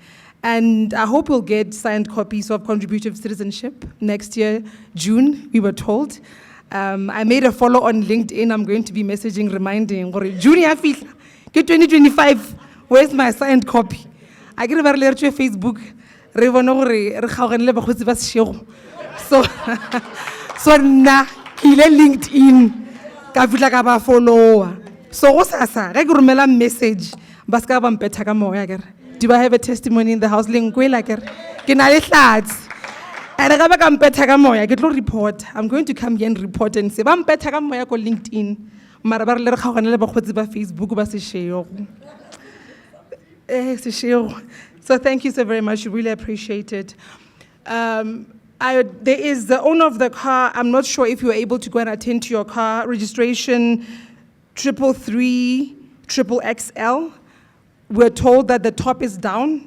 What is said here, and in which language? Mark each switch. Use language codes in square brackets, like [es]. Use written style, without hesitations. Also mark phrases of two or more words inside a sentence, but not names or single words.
[en] And I hope we'll get signed copies of Contributive Citizenship next year, June, we were told. I made a follow on LinkedIn. I'm going to be messaging, reminding, June, 2025, where's my signed copy? I get a letter to Facebook. [nso] So na kile LinkedIn ka fitla ka ba follower. So go sasa ga ke romela message ba ska ba mpetha ka moya kere [en] Do I have a testimony in the house? [nso] Lengwe ke na le hlatsi. [en] And I [nso] ka mpetha ka moya, ke tlo report. [en] I'm going to come here and report and say, [nso] ba mpetha ka moya ko LinkedIn. Mara ba re le re kgaogane le bakgotsi ba Facebook ba seshego. Seshego. [en] So thank you so very much. We really appreciate it. There is the owner of the car. I'm not sure if you were able to go and attend to your car. Registration 333 XXL. We're told that the top is down.